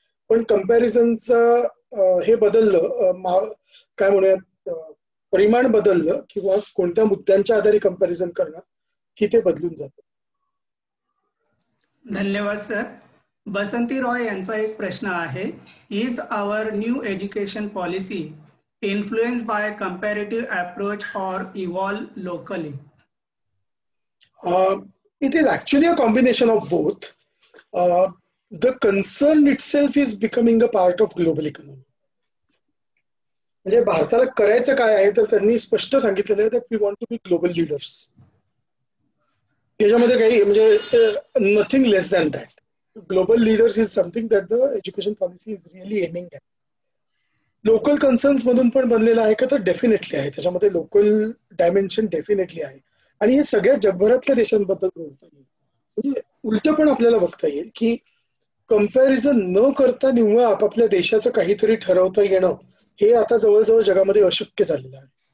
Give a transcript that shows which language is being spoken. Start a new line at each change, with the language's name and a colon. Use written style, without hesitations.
Marathi: पण कम्पॅरिझनचं हे बदललं, काय म्हणूयात परिमाण बदललं किंवा कोणत्या मुद्द्यांच्या आधारे कम्पॅरिझन करणं की ते बदलून जातं. धन्यवाद सर.
English: Basanti Roy
Marathi: यांचा एक प्रश्न आहे,
English: Is our new education policy influenced by comparative approach or evolve locally? It is actually a combination of both. The concern itself is becoming a part of global economy.
Marathi: म्हणजे भारताला करायचं काय आहे तर त्यांनी स्पष्ट सांगितलेलं आहे
English: that we want to be global leaders.
Marathi: याच्यामध्ये काही म्हणजे
English: nothing less than that. Global leaders is something that the education policy is really aiming at.
Marathi: Local concerns मधून पण बनलेलं आहे का तर डेफिनेटली आहे, त्याच्यामध्ये लोकल डायमेन्शन डेफिनेटली आहे. आणि हे सगळ्या जगभरातल्या देशांबद्दल बोलता येईल. म्हणजे उलट पण आपल्याला बघता येईल की कम्पॅरिझन न करता निव्वळ आपापल्या देशाचं काहीतरी ठरवता येणं हे आता जवळजवळ जगामध्ये अशक्य झालेलं आहे.